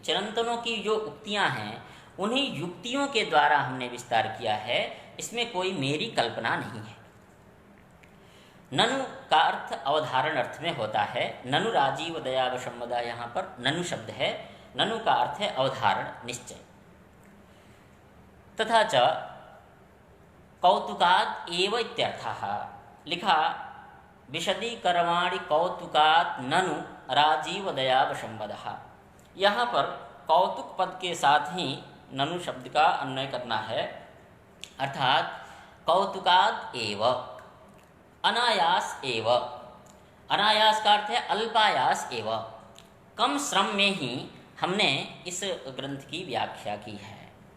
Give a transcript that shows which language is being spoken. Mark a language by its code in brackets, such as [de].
[hi] चिरंतनों की जो उक्तियां हैं उन्हीं युक्तियों के द्वारा हमने विस्तार किया है, इसमें कोई मेरी कल्पना नहीं है। ननु का अर्थ अवधारण अर्थ में होता है। [sa] ननु राजीव दया वशम्मदा, [hi] यहाँ पर ननु शब्द है। ननु का अर्थ है अवधारण, निश्चय। [sa] तथा च कौतुकात् एव इत्यर्थः, लिखा विशदीकरवाणि कौतुकात् ननु राजीव दया वशम्मदः। [hi] यहाँ पर कौतुक पद के साथ ही ननु शब्द का अन्वय करना है। [sa] अर्थात कौतुकाद एव, अनायास एव। [hi] अनायास का अर्थ है [sa] अल्पायास एव, [hi] कम श्रम में ही हमने इस ग्रंथ की व्याख्या की है।